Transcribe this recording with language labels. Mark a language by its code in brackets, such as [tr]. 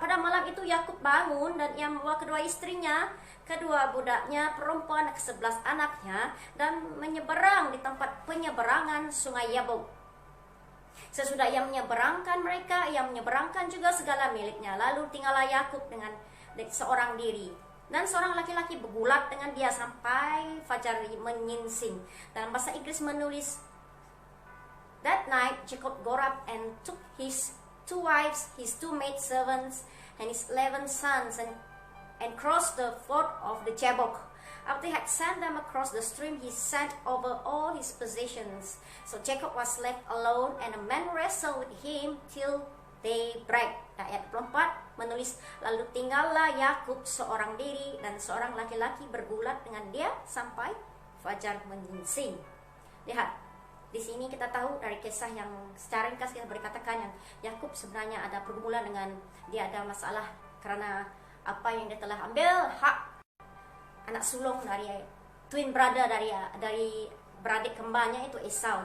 [id] Pada malam itu Yakub bangun dan ia membawa kedua istrinya, kedua budaknya perempuan, ke-11 anaknya, dan menyeberang di tempat penyeberangan sungai Yabok. Sesudah ia menyeberangkan mereka, ia menyeberangkan juga segala miliknya. Lalu tinggallah Yakub dengan seorang diri. Dan seorang laki-laki bergulat dengan dia sampai fajar menyingsing. Dalam bahasa Inggris menulis, [en] that night Jacob got up and took his 2 wives, his 2 maidservants, and his 11 sons, and crossed the ford of the Jabbok. After he had sent them across the stream, he sent over all his possessions. So Jacob was left alone, and a man wrestled with him till daybreak. [id] Ayat 24 menulis, lalu tinggallah Yakub seorang diri, dan seorang laki-laki bergulat dengan dia sampai fajar menyingsing. Lihat, di sini kita tahu dari kisah yang secara ringkas kita berkatakan yang Yakub sebenarnya ada pergumulan dengan dia, ada masalah karena apa yang dia telah ambil hak anak sulung dari [en] twin brother, [id] dari beradik kembarnya itu Esau.